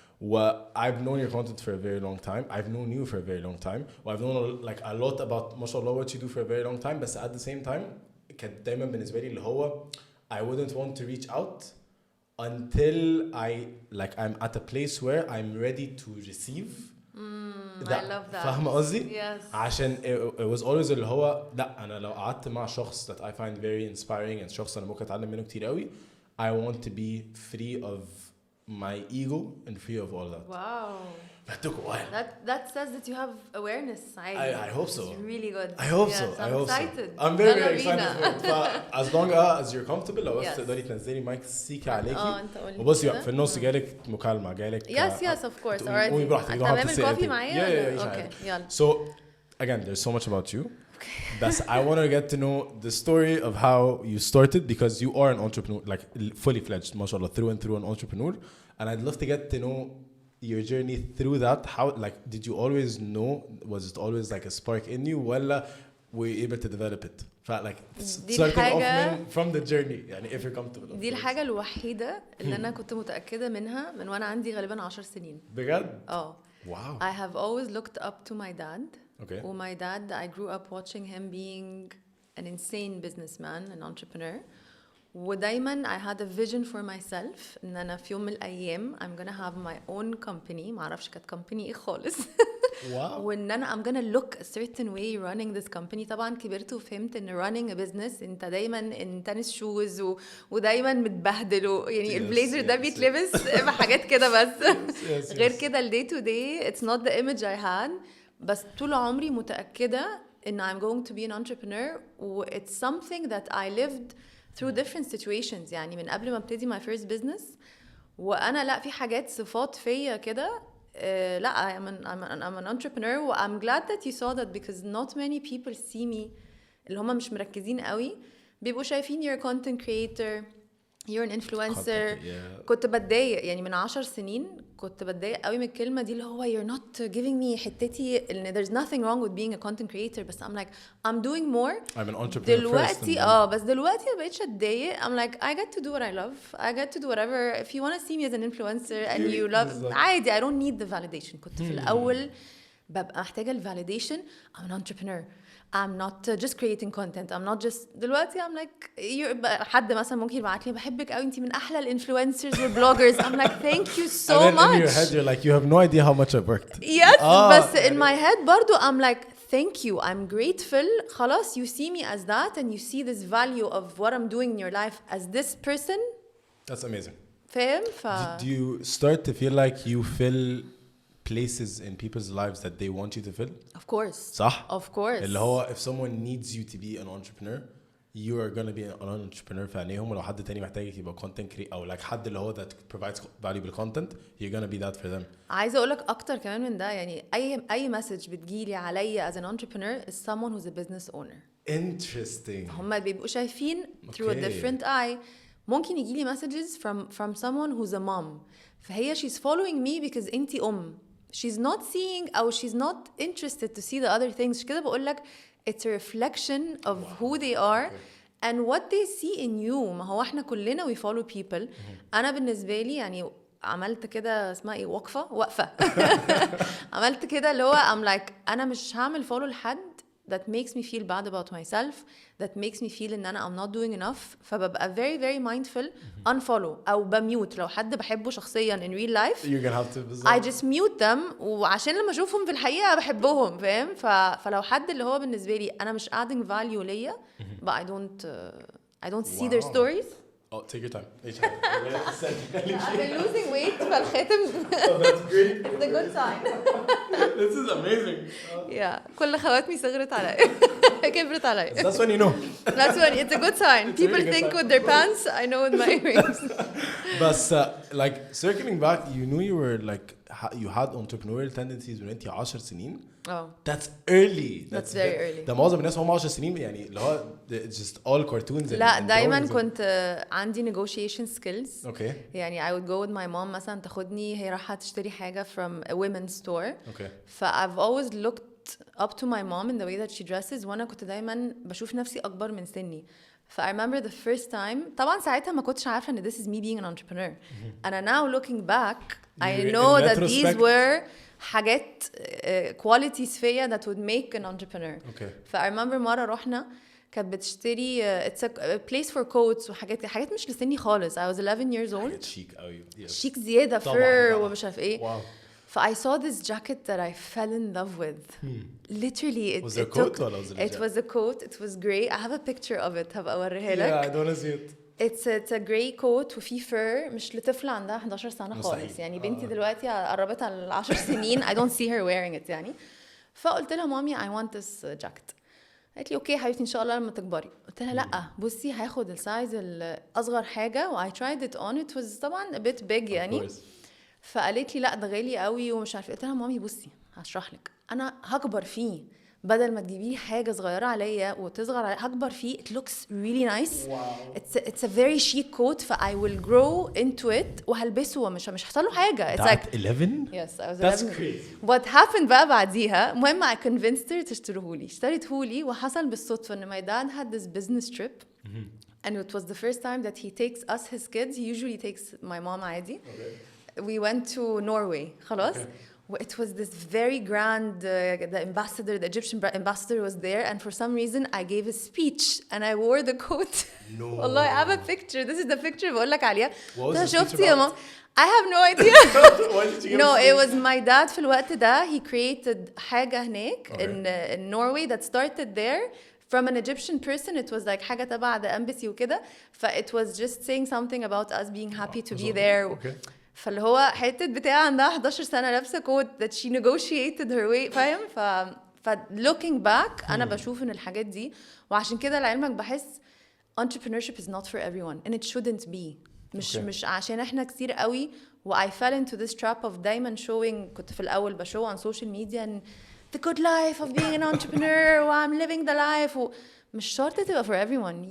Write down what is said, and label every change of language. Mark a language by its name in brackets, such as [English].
[English] Well, I've known your content for a very long time. I've known you for a very long time. Well, I've known like a lot about, mashallah, what you do for a very long time. But at the same time, [Arabic] كان دايما بالنسبة لي اللي هو [English] I wouldn't want to reach out until I'm at a place where I'm ready to receive. I love that. [Arabic] فاهمة قصدي؟ [English] Yes. [Arabic] عشان [English] it was always [Arabic] اللي هو لا أنا لو قعدت مع شخص [English] that I find very inspiring and [Arabic] شخص أنا ممكن أتعلم منه كتير قوي. [English] I want to be free of my ego and free of all that. Wow. That took a while. That says that you have awareness. I hope so. It's really good. I hope yes, so. I'm excited. I'm very excited for it. As long as you're comfortable [Arabic] لو بس تقدري تنزلي مايك سيكا عليكي. انت قولي. وبصي في النوص جالك مكالمة جالك. [English] Yes, of course. Alright. [Arabic] قومي براحتك. تمام الكوفي معايا. [English] Yeah. Okay. [Arabic] يلا. [English] So again, there's so much about you. But I want to get to know the story of how you started because you are an entrepreneur, like fully fledged, mashallah, through and through an entrepreneur. And I'd love to get to know your journey through that. How, like, did you always know? Was it always like a spark in you? Wala were you able to develop it? Like starting off from the journey, يعني if you're comfortable. [Arabic] دي الحاجة الوحيدة اللي أنا كنت متأكدة منها من وأنا عندي غالبا 10 سنين. بجد؟ [English] Wow. I have always looked up to my dad. Okay. My dad, I grew up watching him being an insane businessman, an entrepreneur. [Arabic] ودايما [English] I had a vision for myself [Arabic] ان انا في يوم من الايام [English] I'm gonna have my own company. [Arabic] معرفش كانت company ايه خالص. واو. وان انا [English] I'm gonna look a certain way running this company. [Arabic] طبعا كبرت وفهمت ان [English] running a business [Arabic] انت دايما [English] in tennis shoes [Arabic] ودايما متبهدل يعني البليزر ده بيتلبس بحاجات كده بس. غير كده ال [English] day to day it's not the image I had. [Arabic] بس طول عمري متأكدة ان [English] I'm going to be an entrepreneur [Arabic] و [English] it's something that I lived through different situations. [Arabic] يعني من قبل ما ابتدي [English] my first business [Arabic] وانا لا في حاجات صفات فيا كده لا [English] I'm an entrepreneur و I'm glad that you saw that because not many people see me [Arabic] اللي هم مش مركزين قوي بيبقوا شايفين [English] you're a content creator you're an influencer. [Arabic] كنت بتضايق يعني من 10 سنين كنت بتضايق قوي من الكلمة دي اللي هو [English] you're not giving me [Arabic] حتتي ان [English] there's nothing wrong with being a content creator [Arabic] بس [English] I'm like I'm doing more. I'm an entrepreneur [Arabic] دلوقتي بس دلوقتي ما بقتش اتضايق. [English] I'm like I get to do what I love. I get to do whatever. If you want to see me as an influencer and you love [Arabic] عادي [English] I don't need the validation. [Arabic] كنت في الأول ببقى محتاجة ال validation. [English] I'm an entrepreneur. I'm not just creating content. I'm not just [Arabic] دلوقتي [English] I'm like [Arabic] حد مثلا ممكن يبعت لي بحبك قوي انتي من احلى الانفلونسرز والبلوجرز. [English] I'm like thank you so and then much. in your head you're like you have no idea how much I've worked. Yes [Arabic] بس [English] in my head [Arabic] برضو [English] I'm like thank you. I'm grateful. [Arabic] خلاص [English] you see me as that and you see this value of what I'm doing in your life as this person. That's amazing. [Arabic] فاهم [English] Do you start to feel like you fill places in people's lives that they want you to fill? Of course. [Arabic] صح؟ [English] Of course. [Arabic] اللي هو [English] if someone needs you to be an entrepreneur you are gonna be an entrepreneur [Arabic] في عينيهم. ولو حد تاني محتاجك يبقى [English] content creator أو like [Arabic] حد اللي هو [English] that provides valuable content you're gonna be that for them. [Arabic] عايزة أقولك أكتر كمان من ده يعني أي message بتجيلي عليا [English] as an entrepreneur is someone who's a business owner. Interesting. [Arabic] هم بيبقوا شايفين [English] through a different eye. [Arabic] ممكن يجيلي [English] messages from someone who's a mom فهي she's following me because انتي she's not seeing أو she's not interested to see the other things. كده بقولك it's a reflection of who they are and what they see in you. [Arabic] ما هو احنا كلنا [English] we follow people. [Arabic] أنا بالنسبة لي يعني عملت كده اسمها ايه وقفة عملت كده اللي هو [English] I'm like [Arabic] أنا مش هعمل follow لحد [English] that makes me feel bad about myself, [Arabic] that makes me feel ان انا [English] I'm not doing enough. [Arabic] فببقى [English] very very mindful unfollow [Arabic] او بميوت لو حد بحبه شخصيا [English] in real life. You're gonna have to I just mute them [Arabic] وعشان لما اشوفهم في الحقيقة بحبهم فاهم. فلو حد اللي هو بالنسبة لي انا مش adding value ليا [English] but I don't see their stories. Oh, take your time. I've been losing weight [Arabic] فالخاتم [English] That's great. It's a good sign. This is amazing. Yeah. [Arabic] كل خواتمي صغرت عليا كبرت عليا. [English] That's when you know. That's when it's a good sign. People think with their pants. I know with my earrings. But like circling back, you knew you were like you had entrepreneurial tendencies when [Arabic] انتي 10 سنين. [English] Oh. That's early. That's very early. [Arabic] ده معظم الناس هم 10 سنين يعني اللي هو [English] it's just all cartoons. [Arabic] لا دايما كنت عندي [English] negotiation skills. Okay. يعني I would go with my mom [Arabic] مثلا تاخدني هي رايحة تشتري حاجة [English] from a women's store. Okay. I've always looked up to my mom in the way that she dresses [Arabic] وانا كنت دايما بشوف نفسي اكبر من سني. [English] I remember the first time [Arabic] طبعا ساعتها ما كنتش عارفة ان [English] this is me being an entrepreneur. And now looking back I know that these were [Arabic] حاجات [English] qualities [Arabic] فيا [English] that would make an entrepreneur. Okay. [Arabic] I remember مرة رحنا كانت بتشتري [English] it's a place for coats [Arabic] وحاجات مش لسني خالص. [English] I was 11 years old. [Arabic] شيك قوي. شيك زيادة fur ومش عارف ايه. [English] Wow. I saw this jacket that I fell in love with. Literally, was it a coat or was it a jacket? It was a coat. It was gray. I have a picture of it. [Arabic] هبقى أوريها لك. [English] Yeah, I don't want to see it. It's a gray coat [Arabic] وفي fur مش لطفلة عندها 11 سنة خالص. يعني بنتي دلوقتي قربت على 10 سنين. [English] I don't see her wearing it يعني. [Arabic] فقلت لها مامي [English] I want this jacket. [Arabic] قالت لي اوكي حبيبتي ان شاء الله لما تكبري. قلت لها لا بصي هاخد السايز الاصغر حاجة و [English] I tried it on. It was [Arabic] طبعا [English] a bit big [Arabic] يعني. فقالت لي لا ده غالي قوي ومش عارفه. قلت لها مامي بصي هشرح لك انا هكبر فيه بدل ما تجيبي لي حاجه صغيره عليا وتصغر عليا هكبر فيه. [English] It looks really nice. Wow. It's a very chic coat. I will grow into it [Arabic] وهلبسه ومش هيحصل له حاجه. [English] It's like 11. Yes, I was 11. That's crazy. What happened [Arabic] بقى بعديها المهم [English] I convinced her [Arabic] تشتريهولي. اشتريتهولي وحصل بالصدفه ان [English] my dad had this business trip. And it was the first time that he takes us his kids. He usually takes my mom [Arabic] عادي. [English] We went to Norway [Arabic] خلاص. [English] it was this very grand the Egyptian ambassador was there, and for some reason I gave a speech and I wore the coat. No. [Arabic] والله [English] I have a picture. This is the picture [Arabic] بقول لك عليها. [English] What was the speech [Arabic] شفتي يا ماما؟ [English] I have no idea. Why did you give No, a it speech? was my dad [Arabic] في الوقت ده. [English] He created [Arabic] حاجة هناك [English] Okay. in Norway that started there from an Egyptian person. It was like [Arabic] حاجة تبع [English] the embassy [Arabic] وكده. [English] It was just saying something about us being happy to be there. Okay. [Arabic] فاللي هو حتة بتاع عندها 11 سنة لابسة كوت [English] that she negotiated her way. [Arabic] فاهم؟ [English] looking back [Arabic] أنا بشوف إن الحاجات دي، وعشان كده لعلمك بحس [English] entrepreneurship is not for everyone and it shouldn't be. [Arabic] مش عشان احنا كتير قوي [English] I fell into this trap of [Arabic] دايما [English] showing. [Arabic] كنت في الأول بشو [English] on social media and the good life of being an entrepreneur [Arabic] و [English] I'm living the life [Arabic] مش شرط تبقى [English] for everyone.